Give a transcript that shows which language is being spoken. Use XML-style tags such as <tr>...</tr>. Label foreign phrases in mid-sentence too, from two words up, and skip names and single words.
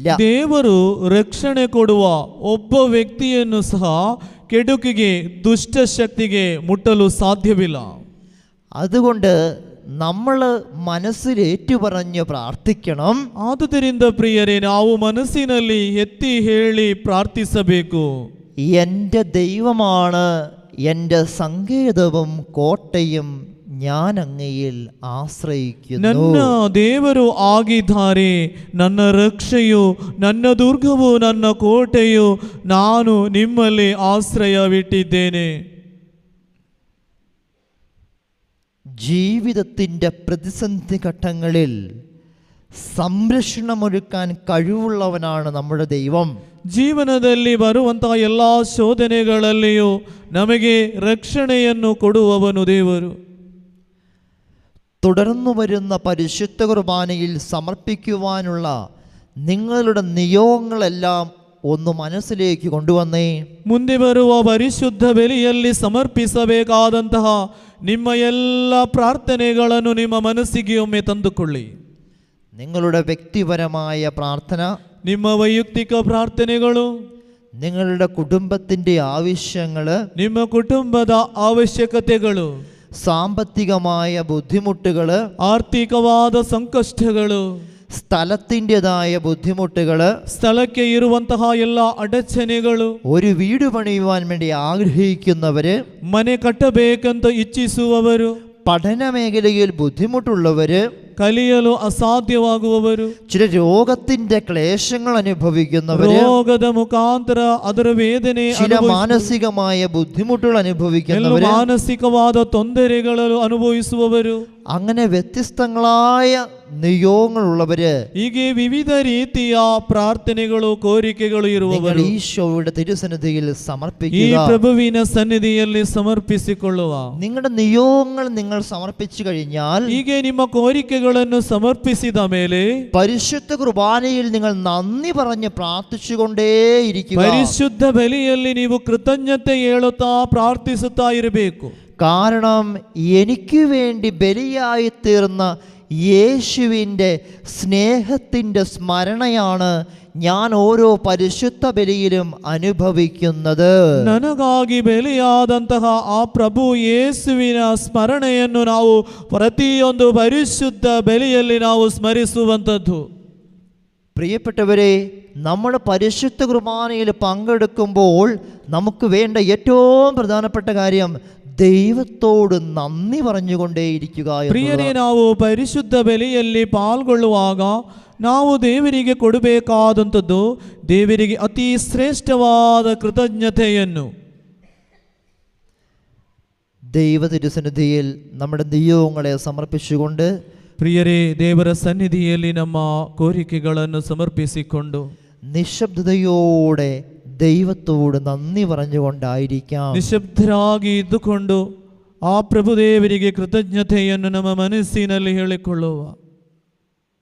<kn>ದೇವರು ರಕ್ಷಣೆ ಕೊಡುವ ಒಬ್ಬ ವ್ಯಕ್ತಿಯನ್ನು ಸಹ ಕೆಡುಕಿಗೆ, ದುಷ್ಟಶಕ್ತಿಗೆ ಮುಟ್ಟಲು ಸಾಧ್ಯವಿಲ್ಲ.</kn> <ml>അതുകൊണ്ട് നമ്മൾ മനസ്സിലേറ്റു പറഞ്ഞ് പ്രാർത്ഥിക്കണം.</ml> <kn>ಆದುದರಿಂದ ಪ್ರಿಯರೇ, ನಾವು ಮನಸ್ಸಿನಲ್ಲಿ ಎತ್ತಿ ಹೇಳಿ ಪ್ರಾರ್ಥಿಸಬೇಕು.</kn> <ml>എൻ്റെ ദൈവമാണ് എൻ്റെ സങ്കേതവും കോട്ടയും, ഞാൻ അങ്ങയിൽ ಆಶ್ರಯಿക്കുന്നു.</ml> <kn>ನನ್ನ ದೇವರು ಆಗಿದ್ದಾರೆ, ನನ್ನ ರಕ್ಷೆಯು, ನನ್ನ ದುರ್ಗವು, ನನ್ನ ಕೋಟೆಯು, ನಾನು ನಿಮ್ಮಲ್ಲಿ ആശ്രയവിട്ടിದ್ದೇನೆ.</kn> <ml>ജീവിതത്തിൻ്റെ പ്രതിസന്ധി ഘട്ടങ്ങളിൽ സംരക്ഷണമൊരുക്കാൻ കഴിവുള്ളവനാണ് നമ്മുടെ ദൈവം.</ml> <kn>ಜೀವನದಲ್ಲಿ ಬರುವಂತಹ ಎಲ್ಲ ಶೋಧನೆಗಳಲ್ಲಿಯೂ ನಮಗೆ ರಕ್ಷಣೆಯನ್ನು ಕೊಡುವವನು ದೇವರು.</kn> <ml>തുടർന്നു വരുന്ന പരിശുദ്ധ കുർബാനയിൽ സമർപ്പിക്കുവാനുള്ള നിങ്ങളുടെ നിയോഗങ്ങളെല്ലാം ഒന്ന് മനസ്സിലേക്ക് കൊണ്ടുവന്നേ.</ml> <kn>ಮುಂದೆ ಬರುವ ಪರಿಶುದ್ಧ ಬಲಿಯಲ್ಲಿ ಸಮರ್ಪಿಸಬೇಕಾದಂತಹ ನಿಮ್ಮ ಎಲ್ಲ ಪ್ರಾರ್ಥನೆಗಳನ್ನು ನಿಮ್ಮ ಮನಸ್ಸಿಗೆ ಒಮ್ಮೆ ತಂದುಕೊಳ್ಳಿ.</kn> <ml>നിങ്ങളുടെ വ്യക്തിപരമായ പ്രാർത്ഥന,</ml> <kn>ನಿಮ್ಮ ವೈಯಕ್ತಿಕ ಪ್ರಾರ್ಥನೆಗಳು,</kn> <ml>നിങ്ങളുടെ കുടുംബത്തിൻ്റെ ആവശ്യങ്ങൾ,</ml> <kn>ನಿಮ್ಮ ಕುಟುಂಬದ ಅವಶ್ಯಕತೆಗಳು,</kn> <ml>സാമ്പത്തികമായ ബുദ്ധിമുട്ടുകൾ,</ml> <kn>ಆರ್ಥಿಕವಾದ ಸಂಕಷ್ಟಗಳು,</kn> <ml>സ്ഥലത്തിൻ്റെതായ ബുദ്ധിമുട്ടുകൾ,</ml> <kn>ಸ್ಥಳಕ್ಕೆ ಇರುವಂತಹ ಎಲ್ಲ ಅಡಚಣೆಗಳು,</kn> <ml>ഒരു വീട് പണിയുവാൻ വേണ്ടി ആഗ്രഹിക്കുന്നവര്,</ml> <kn>ಮನೆ ಕಟ್ಟಬೇಕಂತ ಇಚ್ಛಿಸುವವರು,</kn> <ml>പഠന മേഖലയിൽ ബുദ്ധിമുട്ടുള്ളവര്,</ml> <kn>ಕಲಿಯಲು ಅಸಾಧ್ಯವಾಗುವವರು,</kn> <ml>ചില രോഗത്തിന്റെ ക്ലേശങ്ങൾ അനുഭവിക്കുന്നവര്,</ml> <kn>ರೋಗದ ಮುಖಾಂತರ ಅದರ ವೇದನೆ,</kn> <ml>ചില മാനസികമായ ബുദ്ധിമുട്ടുകൾ അനുഭവിക്കുന്നവര്,</ml> <kn>ಮಾನಸಿಕವಾದ ತೊಂದರೆಗಳನ್ನು ಅನುಭವಿಸುವವರು,</kn> <ml>അങ്ങനെ വ്യത്യസ്തങ്ങളായ നിയോഗങ്ങളുള്ളവര്,</ml> <kn>ಹೀಗೆ ವಿವಿಧ ರೀತಿಯ ಪ್ರಾರ್ಥನೆಗಳು, ಕೋರಿಕೆಗಳು ಇರುವವರು</kn> <ml>ഈശോയുടെ തിരുസന്നിധിയിൽ</ml> <kn>ಈ</kn> <ml>സമർപ്പിക്കുക.</ml> <kn>ಪ್ರಭುವಿನ ಸನ್ನಿಧಿಯಲ್ಲಿ ಸಮರ್ಪಿಸಿಕೊಳ್ಳುವ.</kn> <ml>നിങ്ങളുടെ നിയോഗങ്ങൾ നിങ്ങൾ സമർപ്പിച്ചു കഴിഞ്ഞാൽ,</ml> <kn>ಹೀಗೆ ನಿಮ್ಮ ಕೋರಿಕೆಗಳನ್ನು ಸಮರ್ಪಿಸಿದ ಮೇಲೆ</kn> <ml>പരിശുദ്ധ കുർബാനയിൽ നിങ്ങൾ നന്ദി പറഞ്ഞ് പ്രാർത്ഥിച്ചുകൊണ്ടേയിരിക്കുക.</ml> <kn>ಪರಿಶುದ್ಧ ಬಲಿಯಲ್ಲಿ ನೀವು ಕೃತಜ್ಞತೆ ಹೇಳುತ್ತಾ ಪ್ರಾರ್ಥಿಸುತ್ತಾ ಇರಬೇಕು.</kn> <ml>കാരണം എനിക്ക് വേണ്ടി ബലിയായി തീർന്ന യേശുവിൻ്റെ സ്നേഹത്തിൻ്റെ സ്മരണയാണ് ഞാൻ ഓരോ പരിശുദ്ധ ബലിയിലും അനുഭവിക്കുന്നത്.</ml> <kn>ನನಗಾಗಿ ಬಲಿಯಾದಂತಹ ಆ ಪ್ರಭು ಯೇಸುವಿನ ಸ್ಮರಣೆಯನ್ನು ನಾವು ಪ್ರತಿಯೊಂದು ಪರಿಶುದ್ಧ ಬಲಿಯಲ್ಲಿ ನಾವು ಸ್ಮರಿಸುವಂಥದ್ದು.</kn> <ml>പ്രിയപ്പെട്ടവരെ, നമ്മൾ പരിശുദ്ധ കുർബാനയിൽ പങ്കെടുക്കുമ്പോൾ നമുക്ക് വേണ്ട ഏറ്റവും പ്രധാനപ്പെട്ട കാര്യം ദൈവത്തോട് നന്ദി പറഞ്ഞുകൊണ്ടേയിരിക്കുക.</ml> <kn>ಪ್ರಿಯರೇ, ನಾವು ಪರಿಶುದ್ಧ ಬಲಿಯಲ್ಲಿ ಪಾಲ್ಗೊಳ್ಳುವಾಗ ನಾವು ದೇವರಿಗೆ ಕೊಡಬೇಕಾದಂಥದ್ದು ದೇವರಿಗೆ ಅತಿ ಶ್ರೇಷ್ಠವಾದ ಕೃತಜ್ಞತೆಯನ್ನು.</kn> <ml>ദൈവ തിരുസന്നിധിയിൽ നമ്മുടെ നിയോഗങ്ങളെ സമർപ്പിച്ചുകൊണ്ട്,</ml> <kn>ಪ್ರಿಯರೇ, ದೇವರ ಸನ್ನಿಧಿಯಲ್ಲಿ ನಮ್ಮ ಕೋರಿಕೆಗಳನ್ನು ಸಮರ್ಪಿಸಿಕೊಂಡು</kn> <ml>നിശബ്ദതയോടെ ദൈവത്തോട് നന്ദി പറഞ്ഞുകൊണ്ടായിരിക്കാം.</ml> <kn>ನಿಶಬ್ದರಾಗಿ ಇದ್ದುಕೊಂಡು ಆ ಪ್ರಭುದೇವರಿಗೆ ಕೃತಜ್ಞತೆಯನ್ನು ನಮ್ಮ ಮನಸ್ಸಿನಲ್ಲಿ ಹೇಳಿಕೊಳ್ಳುವ.</kn>